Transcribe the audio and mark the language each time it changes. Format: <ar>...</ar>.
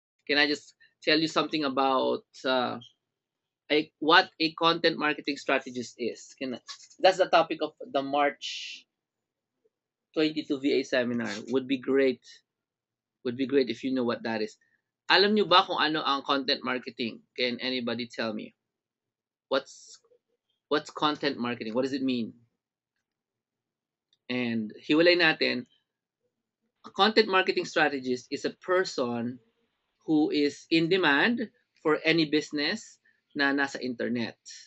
<en>Can I just tell you something about what a content marketing strategist is? That's the topic of the March 22 VA seminar. Would be great if you know what that is.</en> <tl>Alam niyo ba kung ano ang content marketing?</tl> <en>Can anybody tell me? What's what's content marketing? What does it mean? And</en> <tl>hiwalay natin,</tl> <en>a content marketing strategist is a person who is in demand for any business</en> <tl>na nasa</tl> <en>internet.</en>